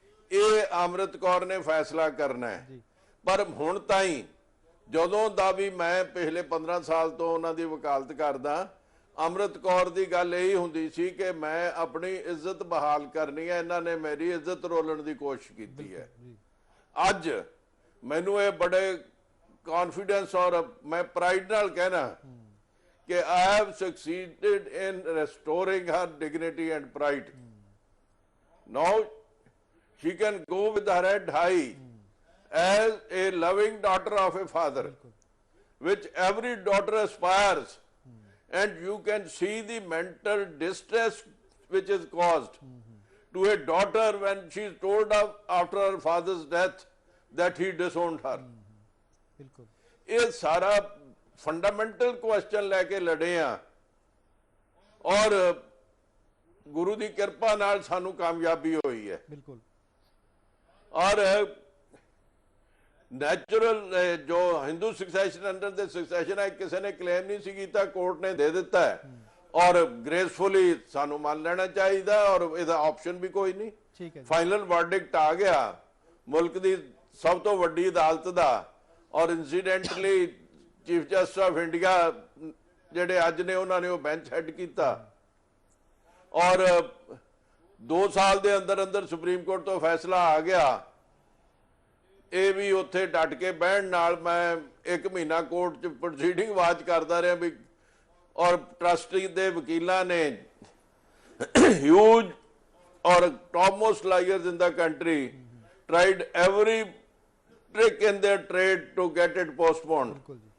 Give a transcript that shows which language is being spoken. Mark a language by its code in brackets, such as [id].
[pa] ਇਹ ਅੰਮ੍ਰਿਤ ਕੌਰ ਨੇ ਫੈਸਲਾ ਕਰਨਾ ਹੈ। ਪਰ ਹੁਣ ਤਾਈਂ ਜਦੋਂ ਦਾ ਵੀ ਮੈਂ ਪਿਛਲੇ 15 ਸਾਲ ਤੋਂ ਉਹਨਾਂ ਦੀ ਵਕਾਲਤ ਕਰਦਾ, ਅੰਮ੍ਰਿਤ ਕੌਰ ਦੀ ਗੱਲ ਇਹੀ ਹੁੰਦੀ ਸੀ ਕਿ ਮੈਂ ਆਪਣੀ ਇੱਜ਼ਤ ਬਹਾਲ ਕਰਨੀ ਹੈ, ਇਹਨਾਂ ਨੇ ਮੇਰੀ ਇੱਜ਼ਤ ਰੋਲਣ ਦੀ ਕੋਸ਼ਿਸ਼ ਕੀਤੀ ਹੈ। ਅੱਜ ਮੈਨੂੰ ਇਹ ਬੜੇ ਕੌਨਫੀਡੈਂਸ ਔਰ ਮੈਂ ਪ੍ਰਾਈਡ ਨਾਲ ਕਹਿਣਾ ਕਿ [en] I have succeeded in restoring her dignity and pride. Now she can go with her head high as a loving daughter of a father, which every daughter aspires. And you can see the mental distress which is caused to a daughter when she is told of after her father's death that he disowned her. [pa] ਇਹ ਸਾਰਾ fundamental question ਲੈ ਕੇ ਲੜੇ ਆ, ਔਰ ਗੁਰੂ ਦੀ ਕਿਰਪਾ ਨਾਲ ਸਾਨੂੰ ਕਾਮਯਾਬੀ ਹੋਈ ਹੈ। ਬਿਲਕੁਲ। ਔਰ ਨੈਚੁਰਲ ਜੋ ਹਿੰਦੂ ਸਕਸੈਸ਼ਨ ਅੰਡਰ ਦੇ ਸਕਸੈਸ਼ਨ ਐਕਟ ਕਿਸੇ ਨੇ ਕਲੇਮ ਨਹੀਂ ਸੀ ਕੀਤਾ, ਕੋਰਟ ਨੇ ਦੇ ਦਿੱਤਾ ਹੈ। ਔਰ ਗ੍ਰੇਸਫੁਲੀ ਸਾਨੂੰ ਮੰਨ ਲੈਣਾ ਚਾਹੀਦਾ, ਔਰ ਇਹਦਾ ਆਪਸ਼ਨ ਵੀ ਕੋਈ ਨਹੀਂ। ਫਾਈਨਲ ਵਰਡਿਕਟ ਆ ਗਿਆ ਮੁਲਕ ਦੀ ਸਭ ਤੋਂ ਵੱਡੀ ਅਦਾਲਤ ਦਾ। ਔਰ incidentally chief justice of India ਜਿਹੜੇ ਅੱਜ ਨੇ, ਉਹਨਾਂ ਨੇ ਉਹ ਬੈਂਚ ਹੈਡ ਕੀਤਾ। ਔਰ 2 ਸਾਲ ਦੇ ਅੰਦਰ ਅੰਦਰ ਸੁਪਰੀਮ ਕੋਰਟ ਤੋਂ ਫੈਸਲਾ ਆ ਗਿਆ। ਇਹ ਵੀ ਉੱਥੇ ਡਟ ਕੇ ਬਹਿਣ ਨਾਲ ਮੈਂ 1 ਮਹੀਨਾ ਕੋਰਟ 'ਚ ਪ੍ਰੋਸੀਡਿੰਗ ਵਾਚ ਕਰਦਾ ਰਿਹਾ ਵੀ ਔਰ ਟਰਸਟੀ ਦੇ ਵਕੀਲਾਂ ਨੇ huge [en] or topmost lawyers in the country tried every trick in their trade to get it postponed.